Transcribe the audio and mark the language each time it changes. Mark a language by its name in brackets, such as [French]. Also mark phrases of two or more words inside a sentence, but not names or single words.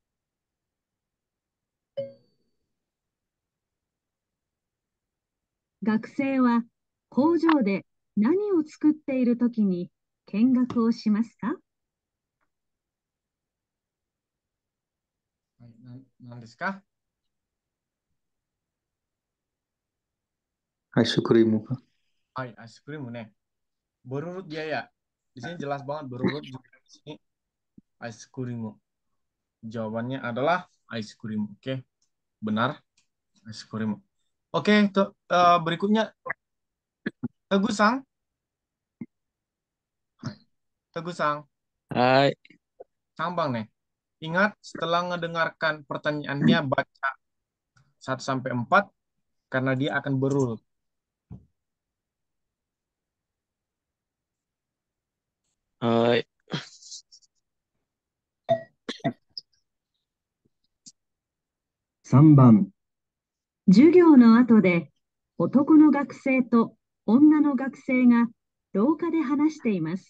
[Japanese] 学生は工場で何を作っているときに見学をしますか？何ですか? [English] Ice cream kah? [Indonesian] Hai, [English] ice cream [Indonesian] nih. Berurut dia ya. Di sini jelas banget berurut juga di sini [English] ice cream. [Indonesian] Jawabannya adalah [English] ice cream. [Indonesian] Oke. Benar. [English] Ice cream. [Indonesian] Oke, berikutnya Teguh Sang. Teguh Sang. Hai. Sambang nih. Ingat setelah mendengarkan pertanyaannya baca 1 sampai 4 karena dia akan berurut. [Japanese] はい。 3番、授業の後で男の学生と女の学生が廊下で話しています。